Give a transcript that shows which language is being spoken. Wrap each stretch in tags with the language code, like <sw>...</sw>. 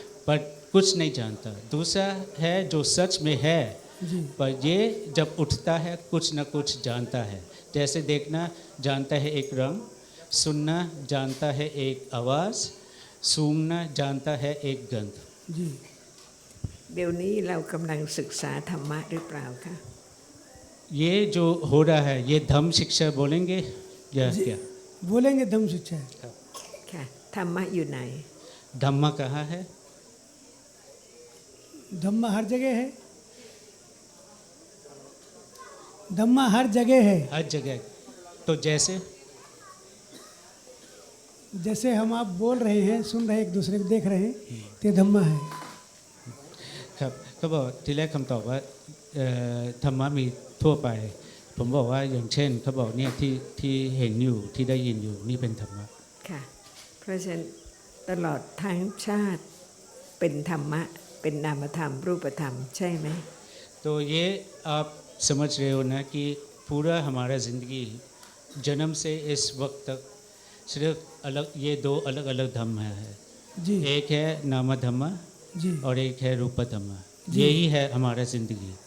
<hi>पर कुछ नहीं जानता। दूसरा है जो सच में है जी पर ये जब उठता है कुछ न कुछ जानता है। जैसे देखना जानता है एक रंग, सुनना जानता है एक आवाज़, सूंघना जानता है एक गंध। जी</hi> <th>เดี๋ยวนี้เรากำลังศึกษาธรรมะหรือเปล่าคะ</th> <hi>ये जो हो रहा है ये धम्म शिक्षा बोलेंगे या क्या? बोलेंगे धम्म शिक्षा है</hi> <th>ค่ะธรรมะอยู่ไหน</th> <hi>धम्मा कहाँ है? धम्मा हर जगह है धम्मा हर जगह है हर जगह। तो जैसे जैसे हम आप बोल रहे हैं सुन रहे हैं एक दूसरे को देख रहे हैं तो ये धम्मा है</hi> <th>ครับเขาบอกทีแรกคำตอบว่าธรรมะมีทั่วไป ผมบอกว่าอย่างเช่นเขาบอกเนี่ยที่เห็นอยู่ที่ได้ยินอยู่นี่เป็นธรรมะ ค่ะเพราะฉะนั้นตลอดทั้งชาติเป็นธรรมะเป็นนามธรรมรูปธรรมใช่ไหม</th> <hi>तो ये आप समझ रहे हो ना कि पूरा हमारा ज़िंदगी जन्म से इस वक्त तक सिर्फ ये दो अलग अलग धम्म है। जी एक है नाम धम्मा जी और एक है रूप धम्मा। यही है हमारा ज़िंदगी।</hi>